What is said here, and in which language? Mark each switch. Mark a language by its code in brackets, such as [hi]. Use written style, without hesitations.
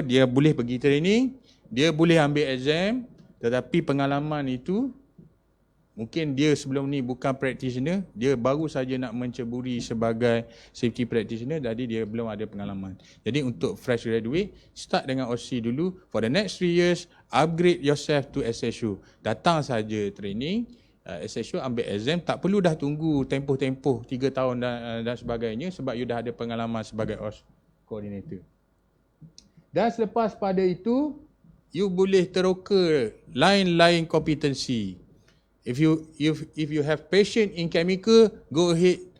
[ms] Dia boleh pergi training, dia boleh ambil exam, tetapi pengalaman itu mungkin dia sebelum ni bukan practitioner, dia baru saja nak menceburi sebagai safety practitioner, jadi dia belum ada pengalaman. Jadi untuk fresh graduate, start dengan OC dulu. [en] For the next 3 years, upgrade yourself to SSU. [ms] Datang saja training, SSU ambil exam, tak perlu dah tunggu tempoh-tempoh 3 tahun dan sebagainya sebab you dah ada pengalaman sebagai OS coordinator. Dan selepas pada itu, you boleh teroka lain-lain kompetensi. [en] If you have passion in chemical, go ahead.